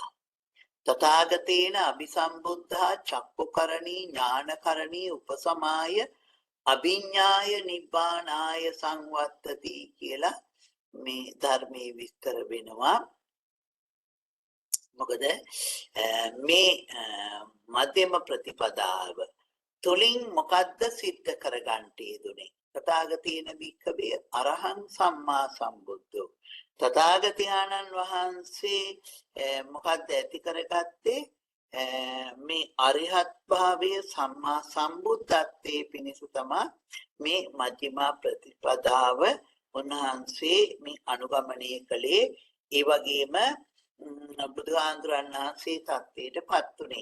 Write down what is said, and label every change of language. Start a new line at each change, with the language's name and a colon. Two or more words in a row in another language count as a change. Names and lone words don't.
Pali: තථාගතේන අபிසම්බුද්ධා චක්කුකරණී ඥානකරණී උපසමාය අභිඥාය නිබ්බානාය සංවත්තති
Sinhala: කියලා මේ ධර්මයේ විස්තර වෙනවා. මොකද මේ මධ්‍යම ප්‍රතිපදාව තුලින් මොකද්ද සිද්ධ කරගන්න යෙදුනේ?
Pali: තථාගතේන භික්ඛවේ අරහං සම්මා සම්බුද්ධෝ.
Sinhala: තථාගතයන්න් වහන්සේ මොකද්ද ඇති කරගත්තේ? මේ අරිහත් භාවයේ සම්මා සම්බුද්ධත්වයේ පිණිස තමයි මේ මධ්‍යමා ප්‍රතිපදාව උන්වහන්සේ මේ අනුගමනය කළේ. ඒ වගේම බුදුහාඳුරන් වහන්සේ තත්ත්වයටපත් උනේ.